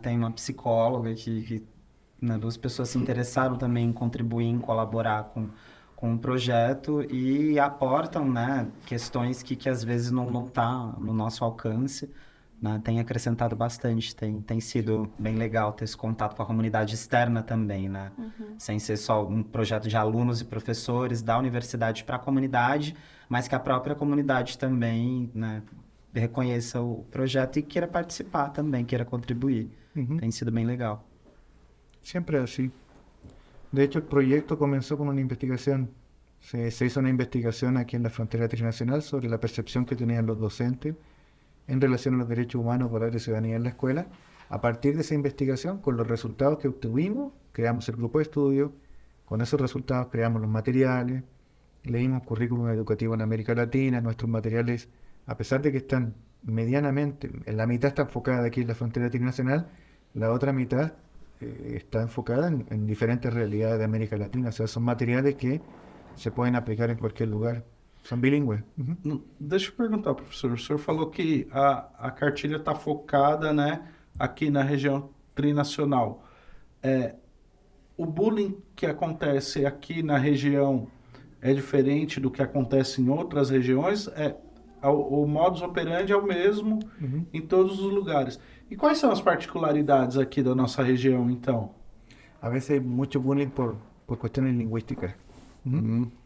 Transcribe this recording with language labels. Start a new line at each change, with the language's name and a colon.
Portuguese: Tem uma psicóloga né, duas pessoas se interessaram também em contribuir, em colaborar com o projeto e aportam, né, questões que às vezes não tá no nosso alcance, né, tem acrescentado bastante, tem sido bem legal ter esse contato com a comunidade externa também, né, sem ser só um projeto de alunos e professores da universidade para a comunidade, mas que a própria comunidade também, né, reconheça o projeto e queira participar também, queira contribuir. Ujú. Tem sido bem legal.
Spanish: Siempre así. De hecho, el proyecto comenzó con una investigación. Se hizo una investigación aquí en la frontera trinacional sobre la percepción que tenían los docentes en relación a los derechos humanos, valores y ciudadanía en la escuela. A partir de esa investigación, con los resultados que obtuvimos, creamos el grupo de estudio. Con esos resultados creamos los materiales, leímos currículum educativo en América Latina. Nuestros materiales, a pesar de que están medianamente, en la mitad está enfocada aquí en la frontera trinacional, la otra mitad está enfocada en diferentes realidades de América Latina. O sea, son materiales que se pueden aplicar en cualquier lugar. Son bilingües. Ujú.
Portuguese: Deixa eu perguntar, professor. O senhor falou que a cartilha está focada, né, aqui na região trinacional. O bullying que acontece aqui na região é diferente do que acontece em outras regiões? O modus operandi é o mesmo Ujú. em todos os lugares. E quais são as particularidades aqui da nossa região, então?
Spanish: A veces hay mucho bullying por cuestiones lingüísticas. Ujú.